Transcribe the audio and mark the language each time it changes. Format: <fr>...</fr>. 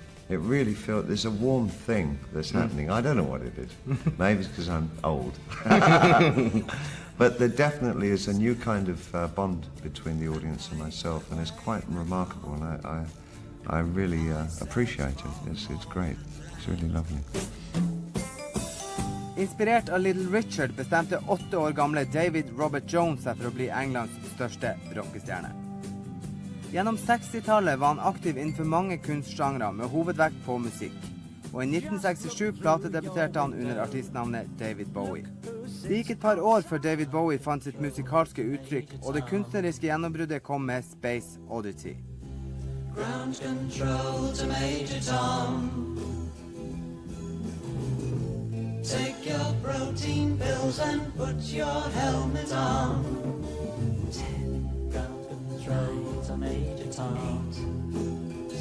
<en>It really feels there's a warm thing that's happening. I don't know what it is. Maybe it's because I'm old. But there definitely is a new kind of bond between the audience and myself, and it's quite remarkable, and I really appreciate it. It's great. It's really lovely.</en> <no>Inspirert av Little Richard bestemte 8 år gamle David Robert Jones seg for å bli Englands største rockestjerne. Gjennom 60-tallet var han aktiv innenfor mange kunstgenrer med hovedvekt på musikk. Og i 1967 platedebuterte han under artistnavnet David Bowie. Det gikk et par år før David Bowie fant sitt musikalske uttrykk, og det kunstneriske gjennombruddet kom med Space Oddity.</no> <en>Ground control to Major Tom. Take your protein pills and put your helmet on. 10. Ground control to Major Tom.</en>